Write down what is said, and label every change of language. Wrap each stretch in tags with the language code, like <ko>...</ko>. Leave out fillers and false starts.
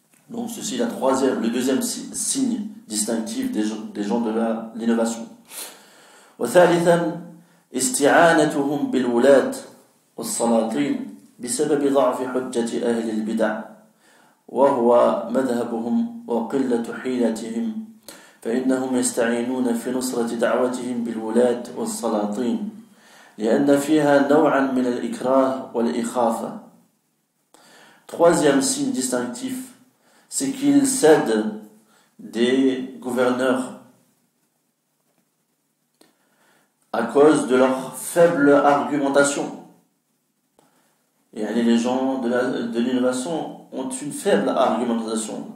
<fr>Donc ceci est le deuxième signe distinctif des gens de l'innovation.</fr> <ar>وثالثا استعانتهم بالولاة والسلاطين بسبب ضعف حجة أهل البدع وهو مذهبهم وقلة حيلتهم فإنهم يستعينون في نصرة دعوتهم بالولاة والسلاطين لأن فيها نوعا من الإكراه والإخافة.</ar> <fr>Troisième signe distinctif, c'est qu'ils cèdent des gouverneurs à cause de leur faible argumentation. Et les gens de l'innovation ont une faible argumentation.</fr>